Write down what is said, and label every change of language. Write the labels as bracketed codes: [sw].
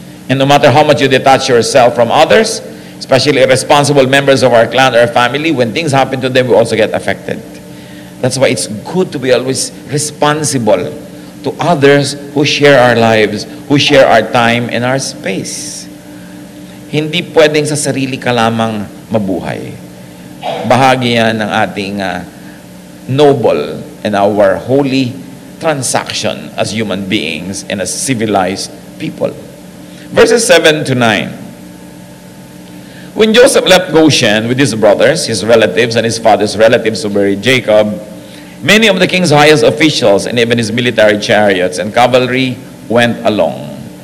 [en] And no matter how much you detach yourself from others, especially irresponsible members of our clan or family, when things happen to them, we also get affected. That's why it's good to be always responsible to others who share our lives, who share our time and our space. [tl] Hindi pwedeng sa sarili ka lamang mabuhay. Bahagi yan ng ating [en] noble and our holy transaction as human beings and as civilized people. Verses 7 to 9. When Joseph left Goshen with his brothers, his relatives, and his father's relatives to bury Jacob, many of the king's highest officials and even his military chariots and cavalry went along.